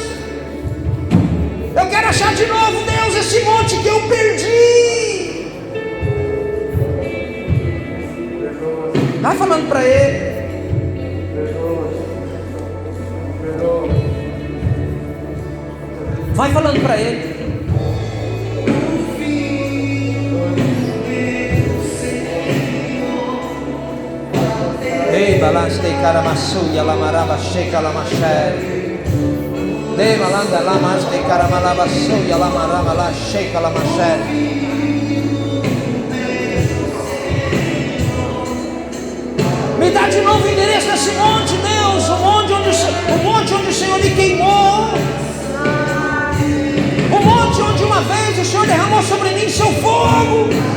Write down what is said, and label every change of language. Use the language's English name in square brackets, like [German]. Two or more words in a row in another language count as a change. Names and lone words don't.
[Portuguese] Eu quero achar de novo, Deus, esse monte que eu perdi. Vai falando para ele. Vai falando para ele. Ei, balastei caramassuia, lamaraba checa, lamachere. Ei, malanda, lamastei caramalabassuia, lamaraba lá checa, lamachere. Me dá de novo o endereço desse monte, Deus, o monte onde o Senhor me queimou. O monte onde uma vez o Senhor derramou sobre mim seu fogo.